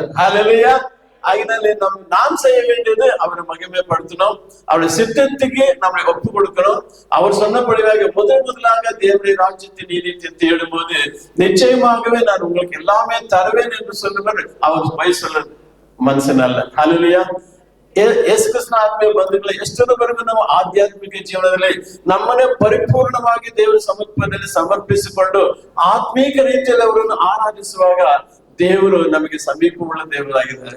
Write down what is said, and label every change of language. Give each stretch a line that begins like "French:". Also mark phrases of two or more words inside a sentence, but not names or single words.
Tamil: ஹல்லேலூயா. அதனால நாம் செய்ய வேண்டியது அவரை மகிமைப்படுத்தணும், அவருடைய சித்தத்துக்கு நம்மளை ஒப்பு கொடுக்கணும். அவர் சொன்னபடியாக முதலாக தேவனுடைய ராஜ்யத்தின் நீதியை தேடும் போது நிச்சயமாகவே நான் உங்களுக்கு எல்லாமே தருவேன் என்று சொல்லுவார். அவர் போய் சொல்ல
Kannada: ಮನಸ್ಸನ್ನ ಅಲ್ಲ. ಹಲ್ಲೆಲೂಯಾ. ಯೇಸು ಕ್ರಿಸ್ತನ ಆತ್ಮೀಯ ಬಂಧುಗಳೇ, ಎಷ್ಟರವರೆಗೂ ನಾವು ಆಧ್ಯಾತ್ಮಿಕ ಜೀವನದಲ್ಲಿ ನಮ್ಮನ್ನೇ ಪರಿಪೂರ್ಣವಾಗಿ ದೇವರ ಸಮರ್ಪಣೆಯಲ್ಲಿ ಸಮರ್ಪಿಸಿಕೊಂಡು ಆತ್ಮೀಕ ರೀತಿಯಲ್ಲಿ ಅವರನ್ನು ಆರಾಧಿಸುವಾಗ ದೇವರು ನಮಗೆ ಸಮೀಪವುಳ್ಳ ದೇವರಾಗಿದ್ದಾರೆ.